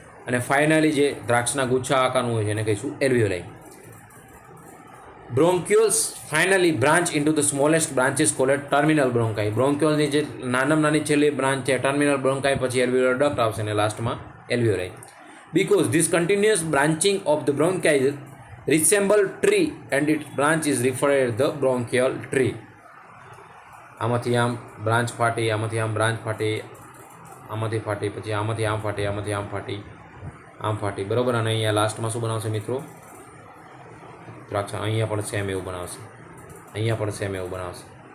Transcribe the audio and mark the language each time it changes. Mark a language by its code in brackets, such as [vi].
[gu] અને ફાઇનલી જે દ્રાક્ષના ગુચ્છા આકારનું હોય છે એને કહીશું એલ્વિયોલાઈ. [en] Bronchioles finally branch into the smallest branches called terminal bronchi. [gu] બ્રોન્ક્યુલની જે નાનામાં નાની છેલ્લી બ્રાન્ચ છે ટર્મિનલ બ્રોન્કાઈ, પછી એલ્વિયોલર ડક્ટ આવશે અને લાસ્ટમાં એલ્વિયોલાઈ. [en] Because this continuous branching of the bronchi resemble tree and its branch is referred the bronchial tree. [gu] આમાંથી આમ બ્રાન્ચ ફાટી, આમાંથી આમ બ્રાન્ચ ફાટી, આમાંથી ફાટી, પછી આમાંથી આમ ફાટી, આમાંથી આમ ફાટી, આમ ફાટી, બરાબર. અને અહીંયા લાસ્ટમાં શું બનાવશે મિત્રો? દ્રાક્ષ. અહીંયા પણ સેમ એવું બનાવશે, અહીંયા પણ સેમ એવું બનાવશે.